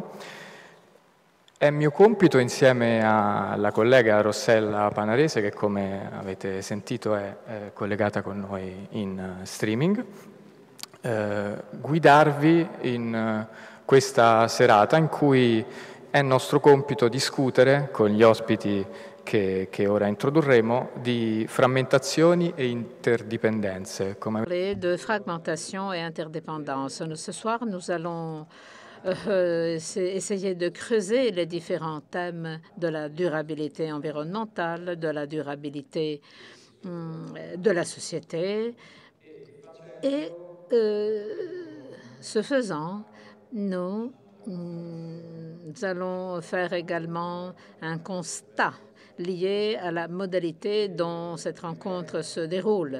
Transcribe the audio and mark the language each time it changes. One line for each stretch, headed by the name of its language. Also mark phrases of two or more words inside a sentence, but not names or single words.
Italian: È mio compito, insieme alla collega Rossella Panarese, che come avete sentito è collegata con noi in streaming, guidarvi in questa serata in cui è nostro compito discutere con gli ospiti che ora introdurremo di frammentazioni e interdipendenze.
French: De fragmentation et interdépendance. Ce soir, nous allons essayer de creuser les différents thèmes de la durabilité environnementale, de la durabilité de la société. Et ce faisant, nous allons faire également un constat lié à la modalité dont cette rencontre se déroule.